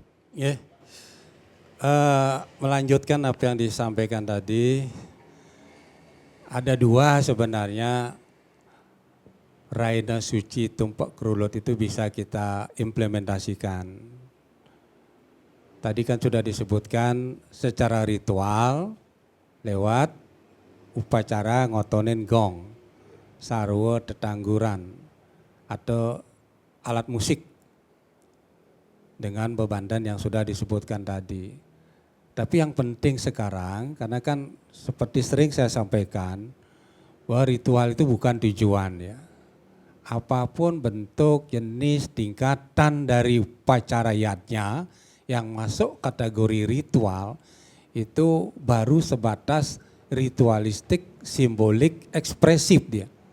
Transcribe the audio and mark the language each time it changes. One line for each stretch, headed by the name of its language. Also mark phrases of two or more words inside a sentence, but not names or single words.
Indonesian: Ya, melanjutkan apa yang disampaikan tadi, ada dua sebenarnya Rahina Suci Tumpak Krulun itu bisa kita implementasikan. Tadi kan sudah disebutkan secara ritual lewat upacara ngotonin gong, sarwa tetangguran atau alat musik dengan bebandan yang sudah disebutkan tadi. Tapi yang penting sekarang, karena kan seperti sering saya sampaikan, bahwa ritual itu bukan tujuan ya. Apapun bentuk, jenis, tingkatan dari upacarayatnya yang masuk kategori ritual, itu baru sebatas ritualistik, simbolik, ekspresif dia.